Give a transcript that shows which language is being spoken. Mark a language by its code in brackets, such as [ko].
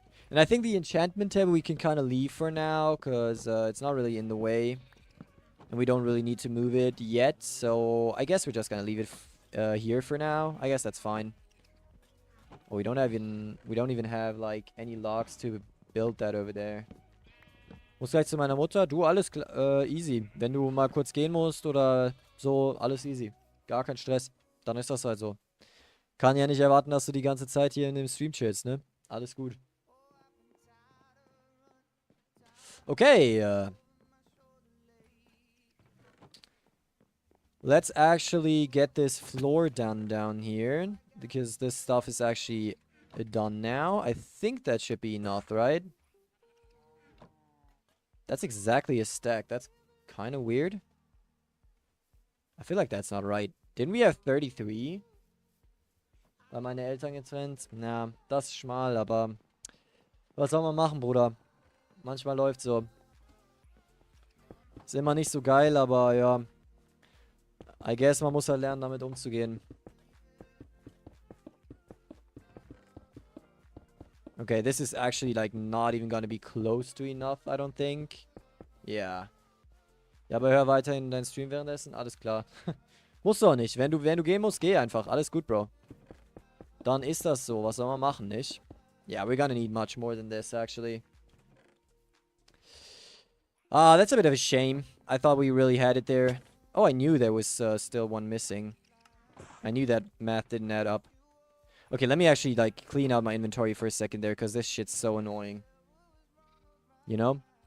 [en] And I think the enchantment table we can kind of leave for now, because it's not really in the way. And we don't really need to move it yet, so I guess we're just gonna leave it here for now. I guess that's fine. Oh, we don't even have like any logs to build that over there. [de] Muss gleich zu meiner Mutter. Du, alles easy. Wenn du mal kurz gehen musst oder so, alles easy. Gar kein Stress. Dann ist das halt so. Kann ja nicht erwarten, dass du die ganze Zeit hier in dem Stream chillst, ne? Alles gut. Okay. [en] Let's actually get this floor done down here, because this stuff is actually done now. I think that should be enough, right? That's exactly a stack. That's kind of weird. I feel like that's not right. Didn't we have 33? [de] Bei meine Eltern getrennt? Na, das ist schmal, aber was soll man machen, Bruder? Manchmal läuft so. Ist immer nicht so geil, aber ja. [en] I guess [de] man muss halt lernen, damit umzugehen. [en] Okay, this is actually like not even gonna be close to enough, I don't think. Yeah. [de] Ja, aber hör weiterhin deinen Stream währenddessen. Alles klar. Musst du auch nicht. Wenn du gehen musst, geh einfach. Alles gut, Bro. Dann ist das so. Was soll man machen, nicht? [en] Yeah, we're gonna need much more than this, actually. Ah, that's a bit of a shame. I thought we really had it there. Oh, I knew there was still one missing. I knew that math didn't add up. Okay, let me actually, like, clean out my inventory for a second there, because this shit's so annoying. You know?